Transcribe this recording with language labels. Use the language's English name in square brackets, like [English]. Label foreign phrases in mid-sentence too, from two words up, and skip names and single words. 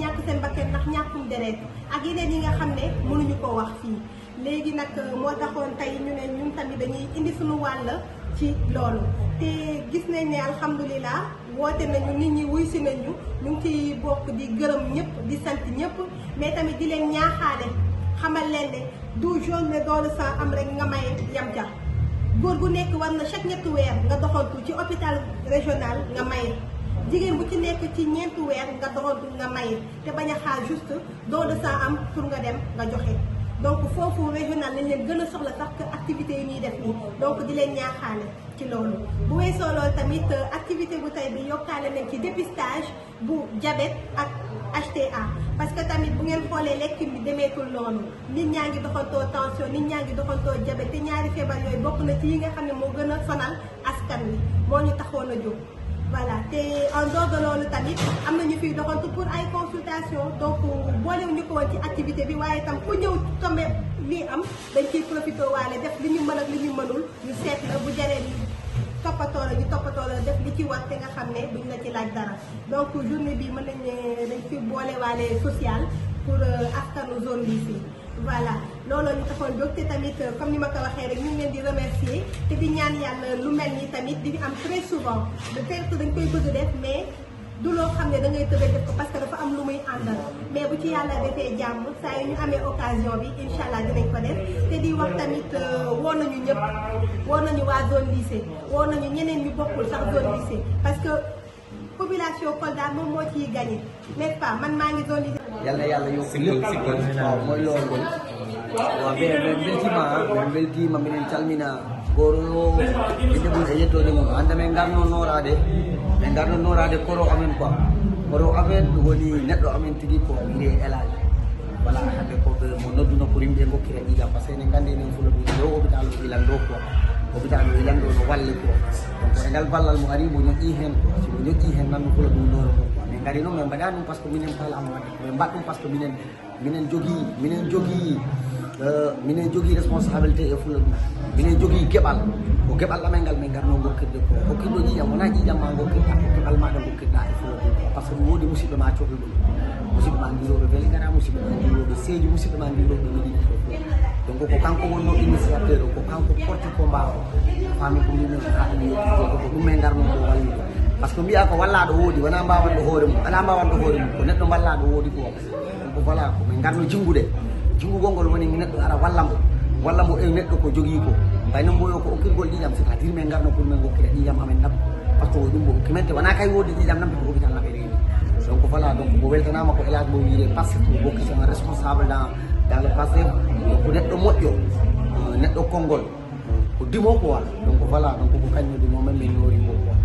[Wolof] ñàkk seen bakkan ndax ñàkkum deret ak yeneen yi nga xam ne mënuñu ko wax fii léegi nag moo taxoon tey ñu ne ñun tamit dañuy indi suñu wàll ci loolu te gis nañ ne alhamdulilah woote nañu nit ñi wuy si nañu ñu ngi ciy bokk di gërëm ñëpp di sant ñëpp mais tamit di leen ñaaxaale xamal leen ne du [French] journée don de sang [Wolof] am rek nga maye yam ca góor gu nekk war na chaque ñetti weer nga doxantu ci [French] hôpital régional [Wolof] nga maye jigéen bu ci nekk ci ñeenti weer nga doxantu nga maye te bañ a xaar [French] juste don de sang [Wolof] am pour nga dem nga joxe donc foofu régional lañ leen gën a soxla sax [French] que activité [Wolof] yi ñuy def nii donc di leen ñaaxaale ci loolu bu weesoo loolu tamit activité bu tey bi yokkaale nañ ci dépistage bu diabète ak HTA [French] parce que [Wolof] tamit bu ngeen xoolee lekk bi demeetul noonu nit ñaa ngi doxantoo tension nit ñaa ngi doxantoo diabète te ñaari feebar yooyu bokk na ci yi nga xam ne moo gën a sonal askan wi moo ñu taxoon a jóg voilà te [French] en dehors de [Wolof] loolu tamit am na ñu fiy doxantu pour ay consultation donc boolewuñu ko woon ci activité bi waaye tam ku ñëw tombé lii am dañ ciy profité waale def li ñu mën ak li ñu mënul ñu seet la bu jaree toppatoo la ñu toppatoo la def li ci war te nga xam ne duñ la ci laaj dara donc journée bi mën nañ ne dañ fi boole waale social pour askanu zone bi fii voilà looloo ñu taxoon jóg te tamit comme ni ma ko waxee rek ñu ngi leen di remercier te di ñaan yàlla lu mel ni tamit di am [French] très souvent de fait [Wolof] dañ koy bëgg def mais du loo xam ne da ngay tëdd def ko [French] parce que [Wolof] dafa am lu muy àndal mais bu ci yàlla defee jàmm saa yu ñu amee occasion bi [Arabic] إن شاء الله [Wolof] dinañ ko def te di wax tamit woo nañu ñëpp woo nañu waa [French] zone lycée [Wolof] woo nañu ñeneen ñu bokkul sax [French] zone lycée parce que [Wolof] population Kolda moom moo ciy gagné [French] n'est-ce pas [Wolof] man maa ngi [French] zone lycée. [Wolof] yàlla yokk lépp waaw mooy loolu waaw [Fula] ɓe beltima minen calmina goro ɓe jaɓi e yettode mum hande min garno norade koro amen quoi koro amen woni neɗɗo amen tigui ko wiye Elage voilà hande ko mo nodduno pour yimɓe gokkira ƴiiƴam [French] par ce que [Fula] enen gandi enen fulo ɗum ɗo hôpital o ilan ɗo quoi hôpital o ilan ɗo no walle quoi donc e ngal ballal mo ari mo ñoƴƴi hen quoi simo ñoƴƴi hen nan fulo ɗum ɗono ko quoi min gari noon min mbaɗa ɗum [French] par ce que [Fula] minen kalama wadde min mbaɗ ɗum [French] par ce que [Fula] minen jogui responsabilité e fulla ɗum minen jogui gueɓal ko gueɓal amen ngal min garno gokkirde ko hokkirɗo ƴiƴam wona ƴiƴam ma gokkirɗa ko gueɓal maɗa gokkirɗa e fulla ɗum [French] par ce que [Fula] woodi musidɓe ma cohluɗum musidɓe ma ndiroɓe beele gara musidɓe ma ndiroɓe seeji musidɓe ma ndiroɓe weɗiɗi donc ko kanko wonno initiateur o ko kanko porti combat o fami ko minen haɗum yettide ko ɗum min garno ko wallude [French] par ce que [Fula] mbiya ko wallaɗo woodi wona mbawanɗo hoore mum ala mbawanɗo hoore mum ko neɗɗo ballaɗo woodi ko [French] donc voilà [Fula] ko min garno jinggude jingugol ngol woni neɗɗo ara walla mo e neɗɗo ko jogii ko mbayno mboyo ko okkirgol ƴiƴam [French] c'est à dire [Fula] min garno pour min gokkira ƴiƴam amen nabba [French] par ce que [Fula] ɗum bo hokkimente wona kay woodi ƴiƴam nabde ko hôpital naɓe reeni [French] donc voilà donc [Fula] mo weltanama ko Elage mo wiide [French] par ce que [Fula] mo bokki [French] son responsable dans le passé [Fula] ko neɗɗo moƴƴo neɗɗo konngol ko dimo [French] quoi donc voilà donc [Fula] ko kañum dimo men min yori mo quoi